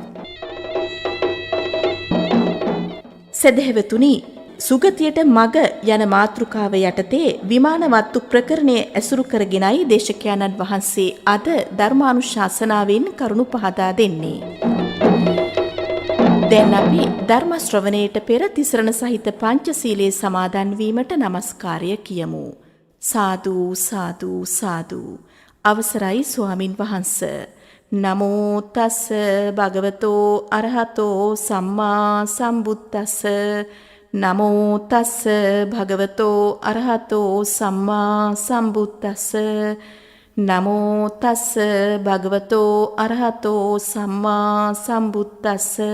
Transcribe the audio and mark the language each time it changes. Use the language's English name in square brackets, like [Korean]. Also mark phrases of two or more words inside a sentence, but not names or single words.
[Sinhala] සදහැවතුනි, සුගතියට මග යන මාතෘකාව යටතේ විමානවත්තු ප්‍රකරණය ඇසුරු කරගෙනයි දේශකයාණන් වහන්සේ අද ධර්මානුශාසනාවෙන් කරුණු පහදා දෙන්නේ. දැන් අපි ධර්ම ශ්‍රවණයට පෙර තිසරණ සහිත පංචශීලයේ සමාදන් වීමට নমස්කාරය කියමු. සාදු සාදු සාදු. අවසරයි ස්වාමින් වහන්සේ. [Pali] නමෝ තස් භගවතෝ අරහතෝ සම්මා සම්බුද්දස්ස. නමෝ තස් භගවතෝ අරහතෝ සම්මා සම්බුද්දස්ස. නමෝ තස් භගවතෝ අරහතෝ සම්මා සම්බුද්දස්ස.